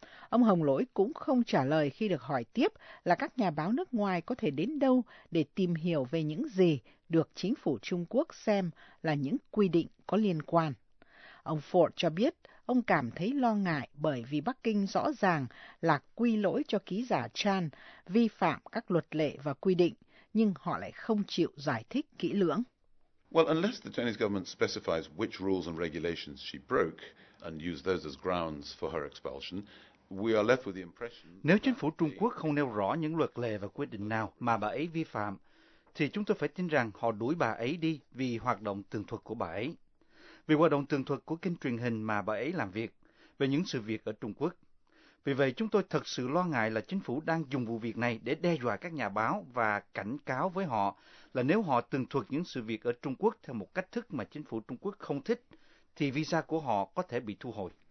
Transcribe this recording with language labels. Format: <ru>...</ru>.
<vi>Ông Hồng Lỗi cũng không trả lời khi được hỏi tiếp là các nhà báo nước ngoài có thể đến đâu để tìm hiểu về những gì được chính phủ Trung Quốc xem là những quy định có liên quan. Ông Ford cho biết ông cảm thấy lo ngại bởi vì Bắc Kinh rõ ràng là quy lỗi cho ký giả Chan vi phạm các luật lệ và quy định, nhưng họ lại không chịu giải thích kỹ lưỡng.</vi> <en>Well, unless the Chinese government specifies which rules and regulations she broke and used those as grounds for her expulsion, we are left with the impression.</en> <vi>Nếu chính phủ Trung Quốc không nêu rõ những luật lệ và quy định nào mà bà ấy vi phạm, thì chúng tôi phải tin rằng họ đuổi bà ấy đi vì hoạt động tường thuật của bà ấy. Vì hoạt động tường thuật của kênh truyền hình mà bà ấy làm việc, về những sự việc ở Trung Quốc. Vì vậy, chúng tôi thật sự lo ngại là chính phủ đang dùng vụ việc này để đe dọa các nhà báo và cảnh cáo với họ là nếu họ tường thuật những sự việc ở Trung Quốc theo một cách thức mà chính phủ Trung Quốc không thích, thì visa của họ có thể bị thu hồi.</vi>